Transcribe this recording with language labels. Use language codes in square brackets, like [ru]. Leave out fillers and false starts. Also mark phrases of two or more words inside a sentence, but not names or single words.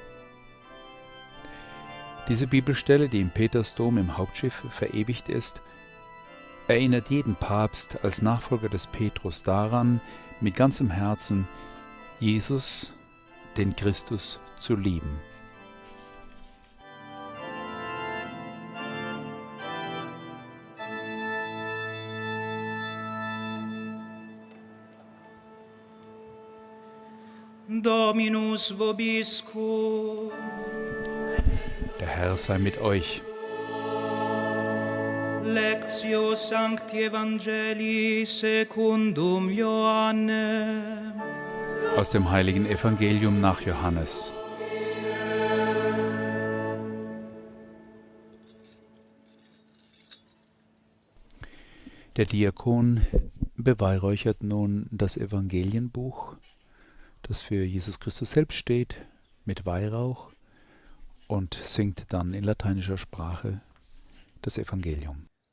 [de] Diese Bibelstelle, die im Petersdom im Hauptschiff verewigt ist, erinnert jeden Papst als Nachfolger des Petrus daran, mit ganzem Herzen Jesus, den Christus, zu lieben. [la] Dominus vobiscum. [de] Der Herr sei mit euch. [la] Lectio Sancti Evangelii secundum Johannem. [de] Aus dem heiligen Evangelium nach Johannes. Der Diakon beweihräuchert nun das Evangelienbuch, das für Jesus Christus selbst steht, mit Weihrauch und singt dann in lateinischer Sprache das Evangelium.